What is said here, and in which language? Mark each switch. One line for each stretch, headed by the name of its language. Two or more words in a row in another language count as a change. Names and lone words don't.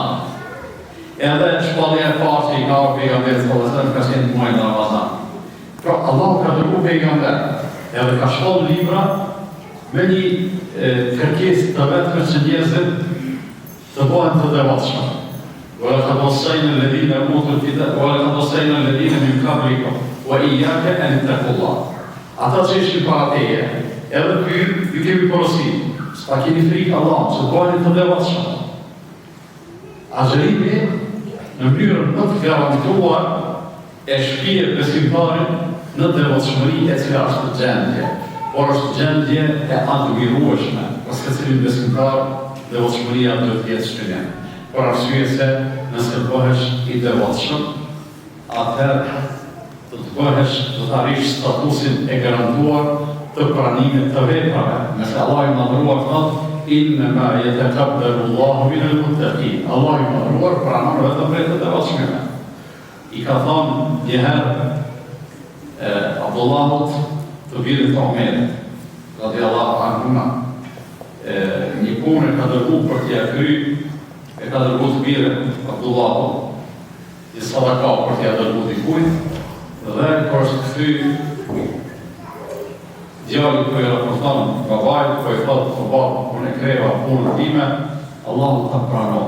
Albanian: Edhe shpallja e parë që i ka pejgamberit
Arabic: صلى الله عليه وسلم
Albanian: ka qenë në muajin Ramazan. Pra Allah ka dërguar pejgamber, edhe ka shpall libra me një kërkesë të vetme që njerëzit të bëhen të devotshëm.
Arabic: وَلَقَدْ وَصَّيْنَا الَّذِينَ أُوتُوا الْكِتَابَ وَلَقَدْ وَصَّيْنَا الَّذِينَ مِنْ قَبْلِكُمْ وَإِيَّاكَ أَنِ اتَّقُوا اللَّهَ.
Albanian: Ata që ishin para teje, edhe ju kemi porositur, s'pa keni frikë Allahut, që bëheni të devotshëm. Agjerimi në mënyrën më të garantuar e shpije besimtarin në devotshmëri e cila është gjendje, por është gjendje e admirueshme. Pas secilin besimtar, devotshmëria duhet të jetë shpëlim. Por arsye se nëse të bëhesh i devotshëm, atëherë të bëhesh, të arrish statusin e garantuar të pranimit të veprave. Nëse Allah i madhruar thotë:
Arabic: إنما يتقبل الله من المتقين.
Albanian: Allah i madhruar pranon vetëm prej të devotshmëve. I ka thonë njëherë Abdullahut të birit të Omerit,
Arabic: رضي الله عنهما,
Albanian: një punë ka dërguar për t'ia kryer, e ka dërguar të birit Abdullahut, një sadaka për t'ia dërguar dikujt, dhe kur është kthy djali po i raporton babait, po i thotë: "Baba, unë e kreva punën time, Allahu ta pranon."